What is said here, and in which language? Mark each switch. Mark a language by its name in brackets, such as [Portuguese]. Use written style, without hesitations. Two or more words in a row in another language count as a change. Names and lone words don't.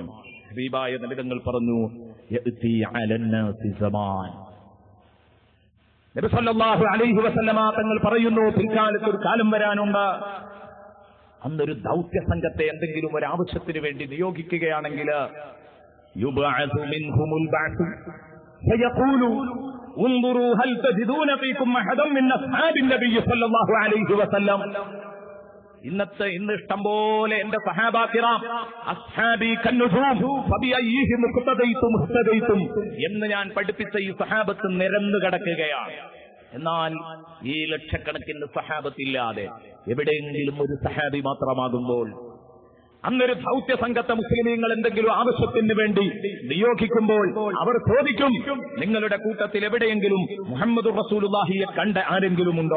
[Malayalam] ഹബീബായ നബി തങ്ങൾ പറഞ്ഞു, [Arabic] يأتي على الناس زمان. [Malayalam] നബി [Arabic] صلى الله عليه وسلم [Malayalam] തങ്ങൾ പറയുന്നു, പിൽക്കാലത്ത് ഒരു കാലം വരാനുണ്ട്. അന്നൊരു ദൗത്യ സംഘത്തെ എന്തെങ്കിലും ഒരു ആവശ്യത്തിന് വേണ്ടി നിയോഗിക്കുകയാണെങ്കിൽ [Arabic] يبعث منهم البعث فيقول انظروا هل تجدون فيكم احدا من اصحاب النبي صلى الله عليه وسلم. [Malayalam] ഇന്ന് ഇഷ്ടം പോലെ എന്റെ [Arabic] صحابة كرام أصحابي كالنجوم فبأيهم اقتديتم اهتديتم [Malayalam] എന്ന് ഞാൻ പഠിപ്പിച്ച ഈ സഹാബത്ത് നിരന്നു കിടക്കുകയാണ്. എന്നാൽ ഈ ലക്ഷക്കണക്കിന് സഹാബത്തില്ലാതെ എവിടെയെങ്കിലും ഒരു സഹാബി മാത്രമാകുമ്പോൾ, അന്നൊരു ദൗത്യ സംഘത്തെ മുസ്ലിമീങ്ങൾ എന്തെങ്കിലും ആവശ്യത്തിന് വേണ്ടി നിയോഗിക്കുമ്പോൾ അവർ ചോദിക്കും, നിങ്ങളുടെ കൂട്ടത്തിൽ എവിടെയെങ്കിലും മുഹമ്മദുർ റസൂലുള്ളാഹിയെ കണ്ട ആരെങ്കിലും ഉണ്ടോ?